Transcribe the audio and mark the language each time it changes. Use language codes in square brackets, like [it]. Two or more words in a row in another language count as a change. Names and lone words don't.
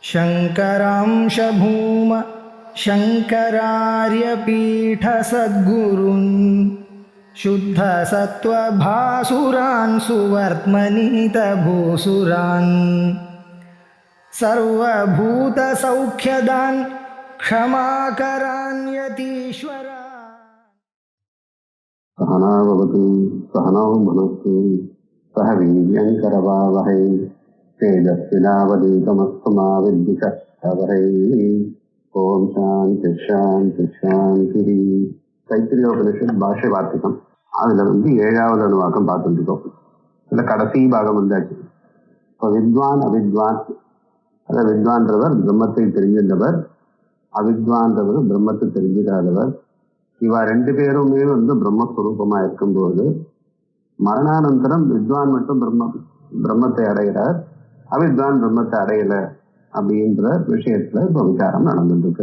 [sa] शङ्करांश भूम शङ्करार्यपीठसद्गुरून् शुद्धसत्त्वभासुरान् सुवर्त्मनीतभूसुरान् सर्वभूतसौख्यदान् क्षमाकरान् यतीश्वरान्। सहनावतु सहनौ भुनक्तु सह वीर्यङ्करवावहै तेजस्विनावधीतमस्तु मा विद्विषवहै। ॐ शान्ति शान्ति शान्ति. [ta] தைத்திரியோபனிஷத் பாஷ்ய வார்த்திகம். அதுல ஏழாவது அணுவாக்கம் பார்த்துட்டு இருக்கோம். இதுல கடைசி பாகம் வந்தாச்சு. இப்போ வித்வான் அவித்வான், அதாவது வித்வான்றவர் பிரம்மத்தை தெரிஞ்சின்றவர், அவித்வான்றவர் பிரம்மத்தை தெரிஞ்சிடாதவர். இவா ரெண்டு பேருமே பிரம்மஸ்வரூபமா இருக்கும்போது மரணானந்தரம் வித்வான் மட்டும் பிரம்மத்தை அடைகிறார், அவித்வான் பிரம்மத்தை அடையல அப்படின்ற விஷயத்துல இப்ப விசாரம் நடந்துட்டு இருக்கு.